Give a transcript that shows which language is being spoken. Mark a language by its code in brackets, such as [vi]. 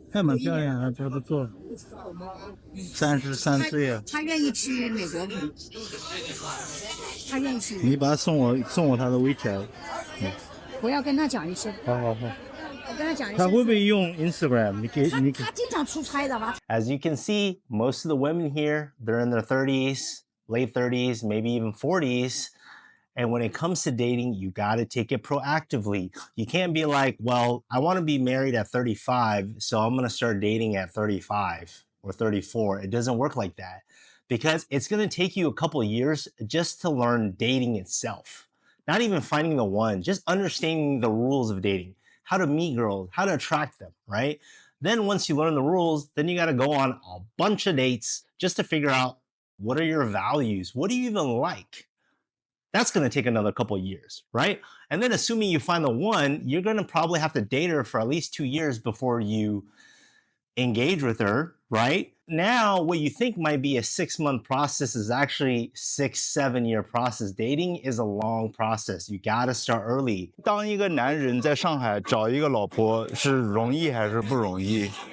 [zh] 还蛮漂亮的，还不错。33岁啊。她愿意去美国。她愿意去。你把她送我她的 WeChat。我要跟她讲一声。好。我跟她讲一声。她会不会用 Instagram？她经常出差的吧。 [en] As you can see, most of the women here, they're in their 30s, late 30s, maybe even 40s. And when it comes to dating, you got to take it proactively. You can't be like, well, I want to be married at 35, so I'm going to start dating at 35 or 34. It doesn't work like that because it's going to take you a couple of years just to learn dating itself. Not even finding the one, just understanding the rules of dating, how to meet girls, how to attract them, right? Then once you learn the rules, then you got to go on a bunch of dates just to figure out what are your values? What do you even like? That's going to take another couple of years, right? And then assuming you find the one, you're going to probably have to date her for at least 2 years before you engage with her, right? Now, what you think might be a 6-month process is actually 6-7 year process. Dating is a long process. You got to start early. [zh] 当一个男人在上海找一个老婆是容易还是不容易？